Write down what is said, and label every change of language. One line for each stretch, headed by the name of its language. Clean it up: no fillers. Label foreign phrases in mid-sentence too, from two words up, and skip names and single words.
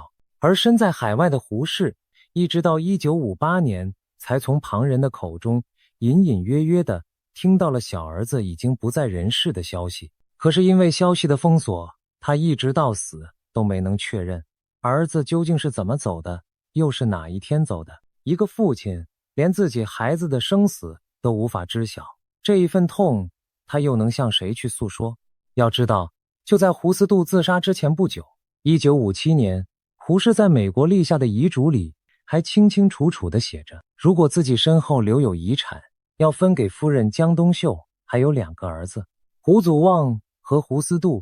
Chinese: 而身在海外的胡適，一直到1958年才從旁人的口中隱隱約約地聽到了小兒子已經不在人世的消息。可是因為消息的封鎖，他一直到死都沒能確認兒子究竟是怎麼走的，又是哪一天走的。一個父親連自己孩子的生死都無法知曉，這一份痛他又能向誰去訴說？要知道，就在胡思杜自殺之前不久，1957年胡適在美國立下的遺囑裡還清清楚楚地寫着，如果自己身後留有遺產， 要分給夫人江冬秀，還有2個兒子胡祖望和胡思杜。